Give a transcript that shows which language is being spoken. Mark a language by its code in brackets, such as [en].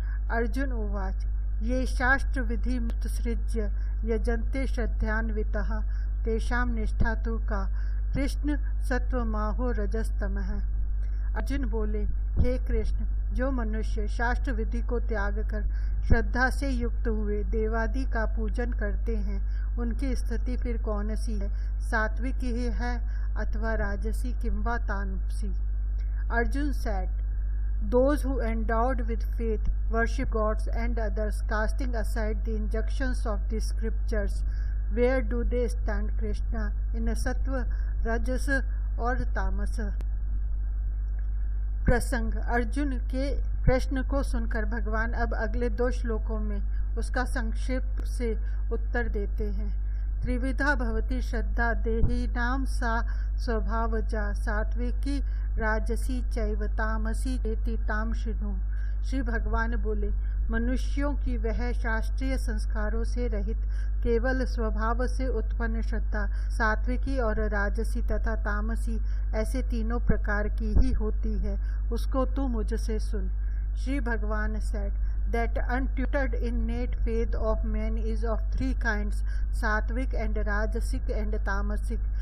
[sa] अर्जुन उवाच: ये शास्त्र विधि मुत्सृज्य यजन्ते श्रद्धान्वितः तेषां निष्ठा तु का कृष्ण सत्वमाहो रजस्तमः। [hi] अर्जुन बोले, हे कृष्ण, जो मनुष्य शास्त्र विधि को त्याग कर श्रद्धा से युक्त हुए देवादि का पूजन करते हैं, उनकी स्थिति फिर कौन सी है? सात्विक ही है अथवा राजसी किंवा तामसी? [en] Arjun said, those who endowed with faith worship gods and others, casting aside the injunctions of the scriptures. Where do they stand, Krishna? In sattva, rajas [hi] और तामस? प्रसंग: अर्जुन के प्रश्न को सुनकर भगवान अब अगले 2 श्लोकों में उसका संक्षेप से उत्तर देते हैं। [sa] त्रिविधा भवति श्रद्धा देहिनां सा स्वभावजा सात्विकी राजसी चैव तामसी एति ताम शृणु। [hi] श्री भगवान बोले, मनुष्यों की वह शास्त्रीय संस्कारों से रहित केवल स्वभाव से उत्पन्न श्रद्धा सात्विकी और राजसी तथा तामसी ऐसे तीनों प्रकार की ही होती है, उसको तू मुझसे सुन। [en] Shri Bhagwan said that untutored innate faith of man is of 3 kinds, sattvic and rajasic and tamasic.